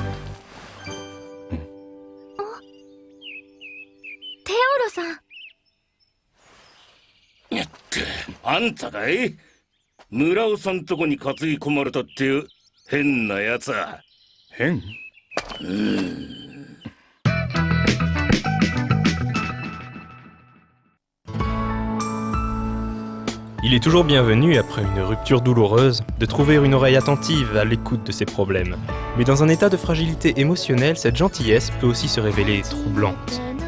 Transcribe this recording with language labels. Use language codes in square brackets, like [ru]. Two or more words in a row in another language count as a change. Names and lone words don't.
[ja] テオロさん。あんたかい？村尾さんとこに担ぎ込まれたっていう変なやつは。変？ [fr] Il est toujours bienvenu, après une rupture douloureuse, de trouver une oreille attentive à l'écoute de ses problèmes. Mais dans un état de fragilité émotionnelle, cette gentillesse peut aussi se révéler troublante.